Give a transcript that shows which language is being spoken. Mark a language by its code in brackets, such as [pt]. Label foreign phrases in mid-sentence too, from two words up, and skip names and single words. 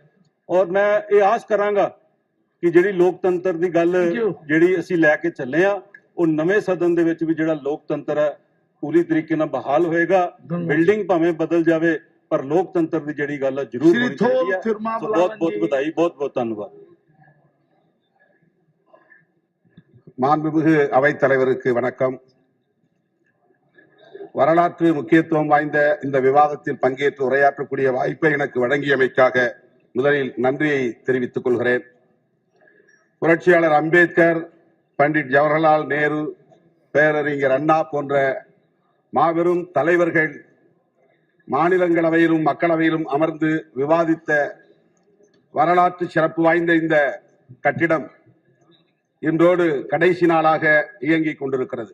[pa] ਔਰ ਮੈਂ ਇਹ ਆਸ ਕਰਾਂਗਾ ਕਿ ਜਿਹੜੀ ਲੋਕਤੰਤਰ ਦੀ ਗੱਲ ਜਿਹੜੀ ਅਸੀਂ ਲੈ ਕੇ ਚੱਲੇ ਆ, ਉਹ ਨਵੇਂ ਸਦਨ ਦੇ ਵਿੱਚ ਵੀ ਜਿਹੜਾ ਲੋਕਤੰਤਰ ਹੈ ਪੂਰੀ ਤਰੀਕੇ ਨਾਲ ਬਹਾਲ ਹੋਏਗਾ। ਬਿਲਡਿੰਗ ਭਾਵੇਂ ਬਦਲ ਜਾਵੇ ਪਰ ਲੋਕਤੰਤਰ ਦੀ ਜਿਹੜੀ ਗੱਲ ਹੈ ਜ਼ਰੂਰ ਹੋਣੀ ਚਾਹੀਦੀ ਹੈ। ਬਹੁਤ ਬਹੁਤ ਵਧਾਈ, ਬਹੁਤ ਬਹੁਤ ਧੰਨਵਾਦ। [ta] மாண்புமிகு அவைத்தலைவருக்கு வணக்கம். வரலாற்று முக்கியத்துவம் வாய்ந்த இந்த விவாதத்தில் பங்கேற்று உரையாற்றக்கூடிய வாய்ப்பை எனக்கு வழங்கியமைக்காக முதலில் நன்றியை தெரிவித்துக் கொள்கிறேன். புரட்சியாளர் அம்பேத்கர், பண்டிட் ஜவஹர்லால் நேரு, பேரறிஞர் அண்ணா போன்ற மாபெரும் தலைவர்கள் மாநிலங்களவையிலும் மக்களவையிலும் அமர்ந்து விவாதித்த வரலாற்று சிறப்பு வாய்ந்த இந்த கட்டிடம் இன்றோடு கடைசி நாளாக இயங்கிக் கொண்டிருக்கிறது.